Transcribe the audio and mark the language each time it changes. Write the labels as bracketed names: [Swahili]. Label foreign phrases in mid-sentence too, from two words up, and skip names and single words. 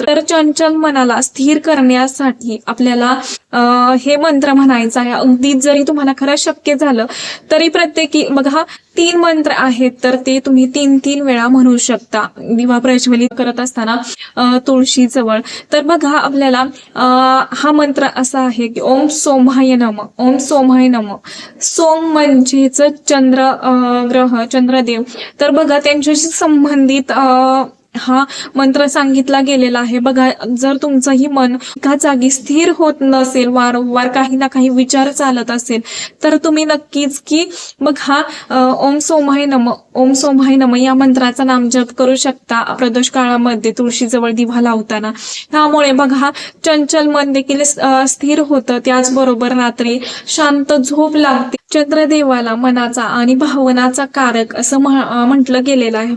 [Marathi] तर चंचल मनाला स्थिर करण्यासाठी आपल्याला हे मंत्र म्हणायचं आहे. अगदी जरी तुम्हाला खरं शक्य झालं तरी प्रत्येकी बघा 3 मंत्र आहेत, तर ते तुम्ही 3 वेळा म्हणू शकता दिवा प्रज्वलित करत असताना तुळशीजवळ. तर बघा, आपल्याला हा मंत्र असा आहे की [Sanskrit] ओम सोमाय नमः, ओम सोमाय नमः. [Marathi] सोम म्हणजेच चंद्रदेव. तर बघा, त्यांच्याशी संबंधित हा मंत्र सांगितला गेलेला आहे. बघा, जर तुमचंही मन एका जागी स्थिर होत नसेल, वारंवार काही ना काही विचार चालत असेल, तर तुम्ही नक्कीच की बघा, [Sanskrit] ओम सोमाय नमः [Marathi] या मंत्राचा नामजप करू शकता प्रदोष काळामध्ये तुळशीजवळ दिवा लावताना. त्यामुळे बघा, चंचल मन देखील स्थिर होतं. त्याचबरोबर रात्री शांत झोप लागते. चंद्रदेवाला मनाचा आणि भावनाचा कारक असं म्हटलं गेलेलं आहे.